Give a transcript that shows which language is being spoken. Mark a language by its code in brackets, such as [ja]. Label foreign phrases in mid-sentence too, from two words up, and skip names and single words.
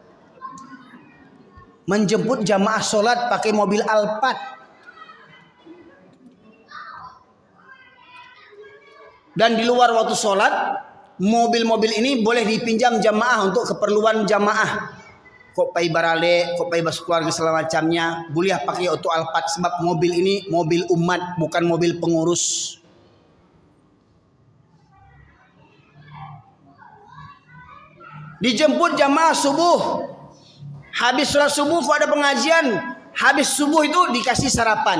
[id] Menjemput jamaah sholat pakai mobil Alphard. Dan di luar waktu sholat, mobil-mobil ini boleh dipinjam jamaah untuk keperluan jamaah. [min] Kok pai barale, kok pai bas keluarga [id] segala macamnya, boleh pakai auto Alphard sebab mobil ini mobil umat, bukan mobil pengurus. Dijemput jamaah subuh. Habis sholat subuh kok ada pengajian, habis subuh itu dikasih sarapan.